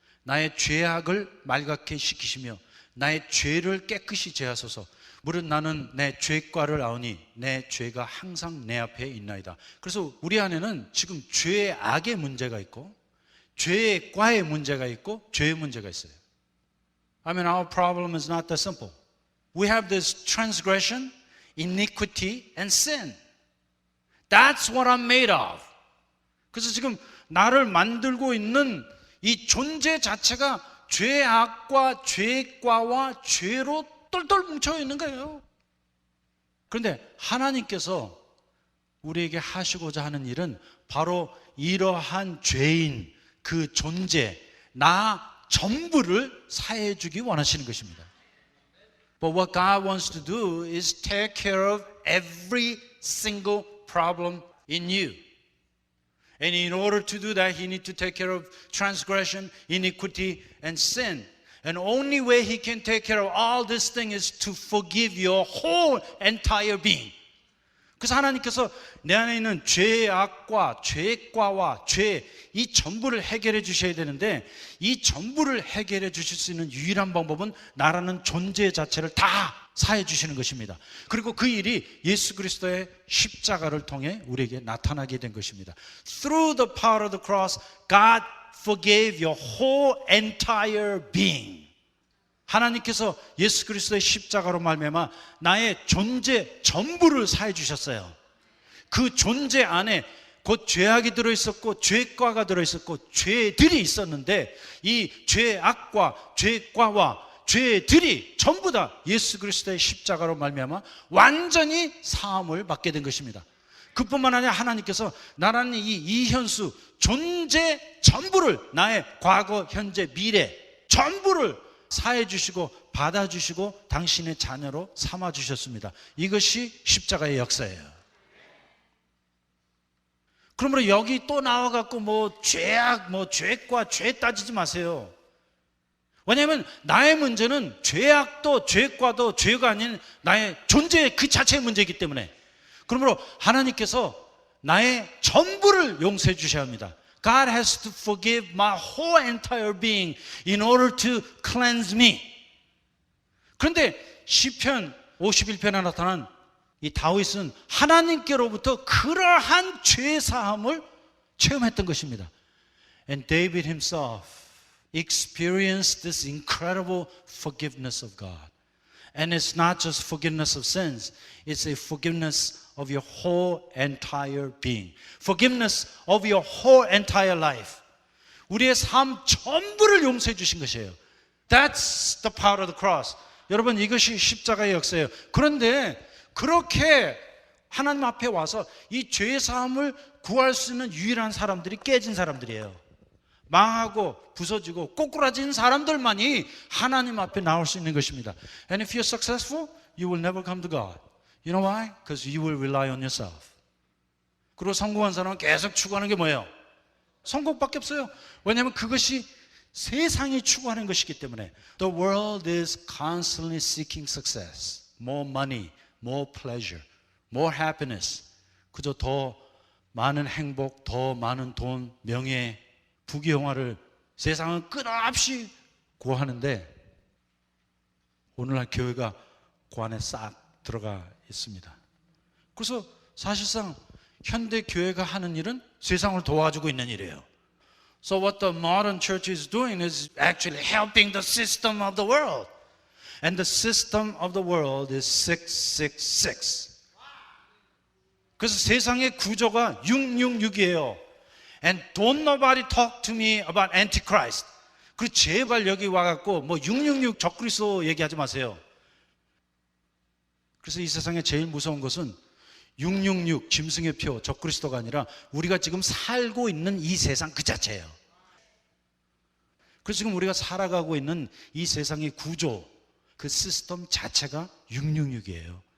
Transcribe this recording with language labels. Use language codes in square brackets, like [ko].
[ko] 나의 죄악을 말갛게 시키시며 나의 죄를 깨끗이 제하소서. 무릇 나는 내 죄과를 아오니 내 죄가 항상 내 앞에 있나이다. 그래서 우리 안에는 지금 죄의 악의 문제가 있고 죄의 과의 문제가 있고 죄의 문제가 있어요. [en] I mean, our problem is not that simple. We have this transgression, iniquity, and sin. That's what I'm made of. [ko] 그래서 지금 나를 만들고 있는 이 존재 자체가 죄악과 죄과와 죄로 똘똘 뭉쳐 있는 거예요. 그런데 하나님께서 우리에게 하시고자 하는 일은 바로 이러한 죄인, 그 존재, 나 전부를 사해 주기 원하시는 것입니다. [en] But what God wants to do is take care of every single problem in you. And in order to do that, He needs to take care of transgression, iniquity, and sin. And only way He can take care of all this thing is to forgive your whole entire being. [ko] 그래서 하나님께서 내 안에 있는 죄악과 죄과와 죄, 이 전부를 해결해 주셔야 되는데, 이 전부를 해결해 주실 수 있는 유일한 방법은 나라는 존재 자체를 다 사해 주시는 것입니다. 그리고 그 일이 예수 그리스도의 십자가를 통해 우리에게 나타나게 된 것입니다. [en] Through the power of the cross, God forgave your whole entire being. [ko] 하나님께서 예수 그리스도의 십자가로 말미암아 나의 존재 전부를 사해 주셨어요. 그 존재 안에 곧 죄악이 들어있었고 죄과가 들어있었고 죄들이 있었는데, 이 죄악과 죄과와 죄들이 전부 다 예수 그리스도의 십자가로 말미암아 완전히 사함을 받게 된 것입니다. 그뿐만 아니라 하나님께서 나라는 이 이현수 존재 전부를, 나의 과거, 현재, 미래 전부를 사해 주시고 받아 주시고 당신의 자녀로 삼아 주셨습니다. 이것이 십자가의 역사예요. 그러므로 여기 또 나와 갖고 뭐 죄악, 뭐 죄과 죄 따지지 마세요. 왜냐하면 나의 문제는 죄악도 죄과도 죄가 아닌 나의 존재 그 자체의 문제이기 때문에. 그러므로 하나님께서 나의 전부를 용서해 주셔야 합니다. [en] God has to forgive my whole entire being in order to cleanse me. [ko] 그런데 시편 51편에 나타난 이 다윗은 하나님께로부터 그러한 죄 사함을 체험했던 것입니다. [en] And David himself experienced this incredible forgiveness of God. And it's not just forgiveness of sins, it's a forgiveness of your whole entire being. Forgiveness of your whole entire life. [ko] 우리의 삶 전부를 용서해 주신 것이에요. [en] That's the power of the cross. [ko] 여러분, 이것이 십자가의 역사예요. 그런데 그렇게 하나님 앞에 와서 이 죄 사함을 구할 수 있는 유일한 사람들이 깨진 사람들이에요. 망하고 부서지고 꼬꾸라진 사람들만이 하나님 앞에 나올 수 있는 것입니다. [en] And if you're successful, you will never come to God. You know why? Because you will rely on yourself. [ko] 그리고 성공한 사람은 계속 추구하는 게 뭐예요? 성공밖에 없어요. 왜냐하면 그것이 세상이 추구하는 것이기 때문에. [en] The world is constantly seeking success. More money, more pleasure, more happiness. [ko] 그저 더 많은 행복, 더 많은 돈, 명예, 부귀영화를 세상은 끝없이 구하는데, 오늘날 교회가 그 안에 싹 들어가 있습니다. 그래서 사실상 현대 교회가 하는 일은 세상을 도와주고 있는 일이에요. [en] So what the modern church is doing is actually helping the system of the world. And the system of the world is 666. [ko] 그래서 세상의 구조가 666이에요. [en] And don't nobody talk to me about Antichrist. [ko] 그리고 제발 여기 와갖고 뭐 666 적그리스도 얘기하지 마세요. 그래서 이 세상에 제일 무서운 것은 666 짐승의 표 적그리스도가 아니라 우리가 지금 살고 있는 이 세상 그 자체예요. 그래서 지금 우리가 살아가고 있는 이 세상의 구조, 그 시스템 자체가 666이에요.